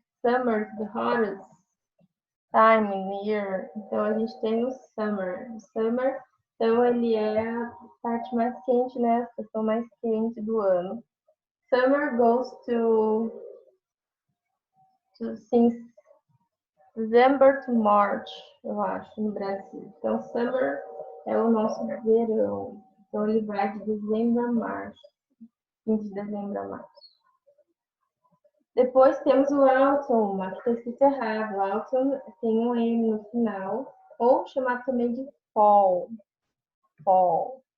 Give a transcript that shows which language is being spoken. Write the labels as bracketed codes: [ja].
[en] Summer, the hottest time in the year. [pt] Então, a gente tem o Summer. O Summer, então, ele é a parte mais quente, né? A estação mais quente do ano. [en] Summer goes to since December to March, [pt] eu acho, no Brasil. Então, Summer é o nosso verão. Então, ele vai de dezembro a março. 15 de dezembro a março. Depois temos o Autumn, aqui está escrito errado. Autumn tem um M no final, ou chamado também de Fall. Fall.